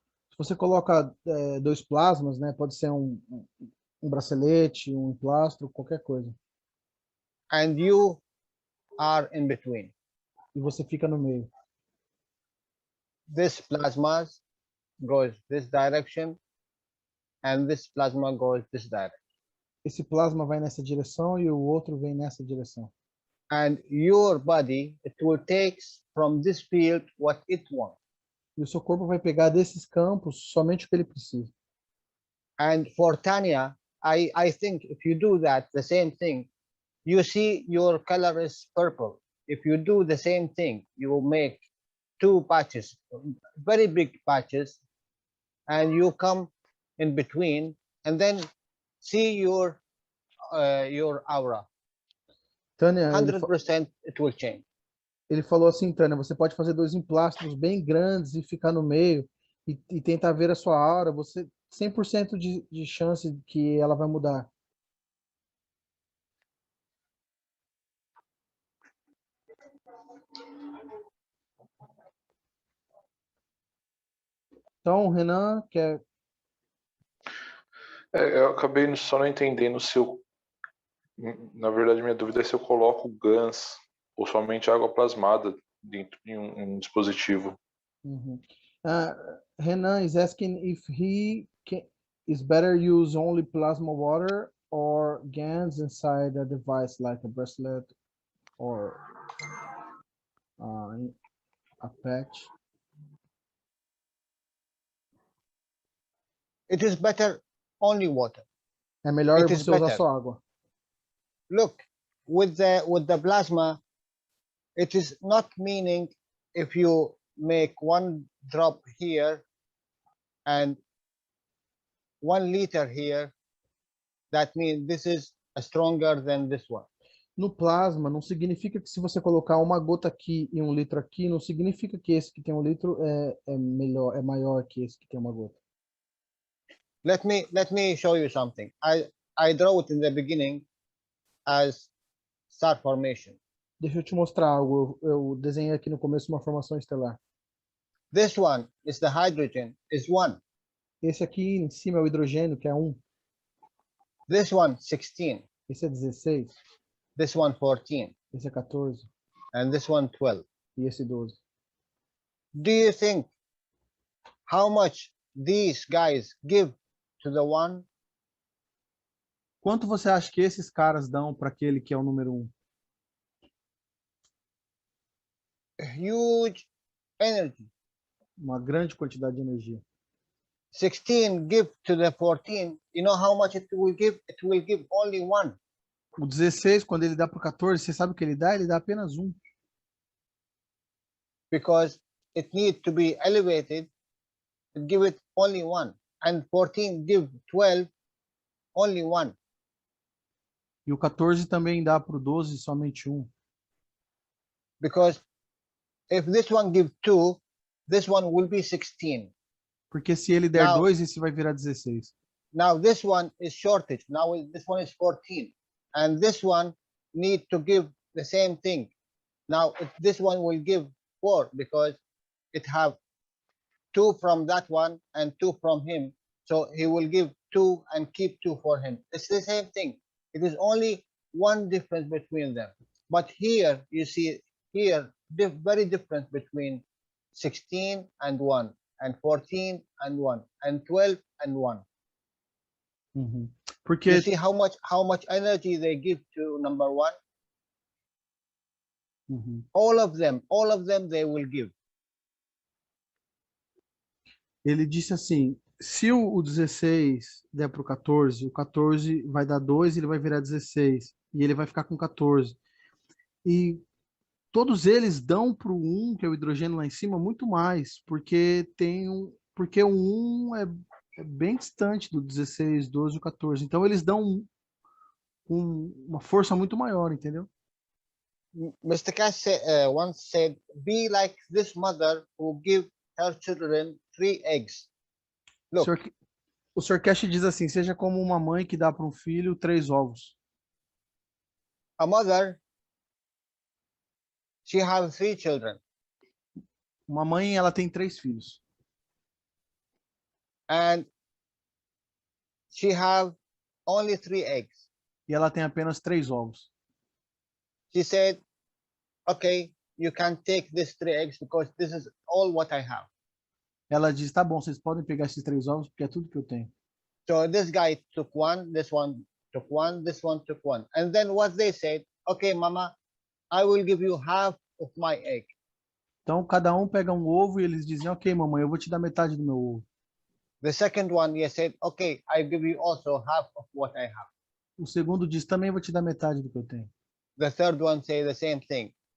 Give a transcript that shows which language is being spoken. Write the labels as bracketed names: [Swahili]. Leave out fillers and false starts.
[Portuguese] Se você coloca 2 plasmas, né, pode ser um bracelete, um emplastro, qualquer coisa. [English] And you are in between. [Portuguese] E você fica no meio. [English] This plasma goes this direction, and this plasma goes this direction. [Portuguese] Esse plasma vai nessa direção e o outro vem nessa direção. [English] And your body, it will take from this field what it wants. [Portuguese] E o seu corpo vai pegar desses campos somente o que ele precisa. [English] And for Tanya, I think if you do that, the same thing, you see your color is purple. If you do the same thing, you will make 2 patches, very big patches, and you come in between, and then see your aura. [Portuguese] Tânia, [English] 100% it will change. [Portuguese] Ele falou assim, Tânia, você pode fazer 2 emplastros bem grandes e ficar no meio e tentar ver a sua aura, você 100% de chance que ela vai mudar. Então, Renan, quer... Eu acabei só não entendendo se Na verdade, minha dúvida é se eu coloco GANs ou somente água plasmada dentro de um dispositivo. Mhm. [English] Renan is asking if is better use only plasma water or GANs inside a device like a bracelet or a patch. It is better only water. [Portuguese] É melhor [English] It is [Portuguese] você usar [English] better. [Portuguese] só água. [English] Look, with the plasma, it is not meaning if you make 1 drop here and 1 liter here, that means this is stronger than this one. [Portuguese] No plasma, não significa que se você colocar uma gota aqui e 1 litro aqui, não significa que esse que tem 1 litro é melhor, é maior que esse que tem uma gota. [English] Let me show you something. I draw it in the beginning as star formation. [Portuguese] Deixa eu te mostrar algo. Eu desenhei aqui no começo uma formação estelar. [English] This one is the hydrogen, is 1. [Portuguese] Esse aqui em cima é o hidrogênio, que é 1. [English] This one, 16. [Portuguese] Esse é 16. [English] This one, 14. [Portuguese] Esse é 14. [English] And this one, 12. [Portuguese] E esse 12. [English] Do you think how much these guys give to the one? [Portuguese] Quanto você acha que esses caras dão para aquele que é o número 1? [English] A huge energy. [Portuguese] Uma grande quantidade de energia. [English] 16 give to the 14. You know how much it will give? It will give only 1. [Portuguese] O 16, quando ele dá para o 14, você sabe o que ele dá? Ele dá apenas 1. [English] Because it needs to be elevated, it give it only 1. And 14 give 12, only 1. [Portuguese] E o 14 também dá para o 12 somente 1. [English] Because if this one give 2, this one will be 16. [Portuguese] Porque se ele der 2, esse vai virar 16. [English] Now this one is shortage. Now this one is 14. And this one need to give the same thing. Now this one will give 4 because it have 2 from that one and 2 from him. So he will give 2 and keep 2 for him. It's the same thing. It is only 1 difference between them. But here you see here very different between 16 and 1 and 14 and 1 and 12 and 1. [Portuguese] Uhum. Porque [English] You see how much energy they give to number 1? Uhum. All of them they will give. [Portuguese] Ele disse assim, se o 16 der para o 14 vai dar 2, ele vai virar 16. E ele vai ficar com 14. E todos eles dão para o 1, que é o hidrogênio lá em cima, muito mais. Porque o 1 é bem distante do 16, 12 e 14. Então eles dão uma força muito maior, entendeu? [English] Mr. Cash once said, be like this mother who give her children 3 eggs. Look. [Portuguese] O Sr. Cash diz assim, seja como uma mãe que dá para um filho 3 ovos. [English] A mother, she has 3 children. [Portuguese] Uma mãe, ela tem 3 filhos. [English] And she have only 3 eggs. [Portuguese] E ela tem apenas 3 ovos. [English] She said, okay, you can take these 3 eggs because this is all what I have. [Portuguese] Ela diz, tá bom, vocês podem pegar esses 3 ovos porque é tudo que eu tenho. [English] So this guy took 1, this one took 1, this one took 1. And then what they said, okay, mama, I will give you half of my egg. [Portuguese] Então, cada um pega um ovo e eles dizem, ok, mamãe, eu vou te dar metade do meu ovo. [English] The second one, he said, okay, I give you also half of what I have. [Portuguese] O segundo diz, também vou te dar metade do que eu tenho. [English] The third one say the same thing.